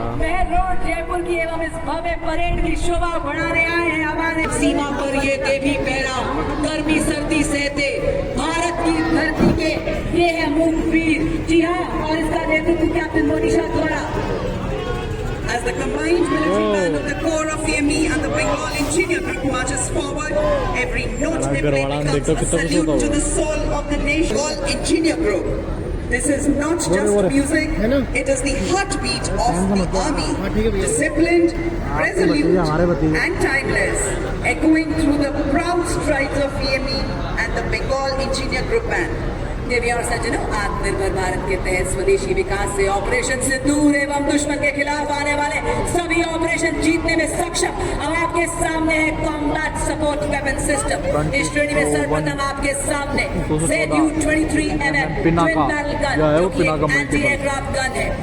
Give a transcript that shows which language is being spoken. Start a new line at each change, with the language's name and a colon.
Hindi: वह रोड जयपुर की एवं इस भव्य परेड की शोभा बढ़ाने आए हैं हमारे सीमा पर ये देवी पहरा गर्मी सर्दी सहते भारत की धरती के ये है मूकवीर। जी हाँ, और इसका नेतृत्व कैप्टन मोनिशा द्वारा।
English: As the combined military band of the Corps of CME and the Bengal Engineer Group marches forward, every note they play becomes a salute to the soul of the nation. Bengal Engineer Group. This is not just music, it is the heartbeat of the army. Disciplined, resolute and timeless, echoing through the proud strides of CME and the Bengal Engineer Group band.
Hindi: देवी और सज्जनों, आत्मनिर्भर भारत के तहत स्वदेशी विकास से operation सिंदूर एवं दुश्मन के खिलाफ आने वाले सभी ऑपरेशन जीतने में सक्षम। अब आपके सामने है कॉम्बैट सपोर्ट वेपन सिस्टम। इस श्रेणी में सर्वप्रथम आपके सामने ZU-23mm ट्विन बैरल गन जो कि एंटी एयरक्राफ्ट गन है।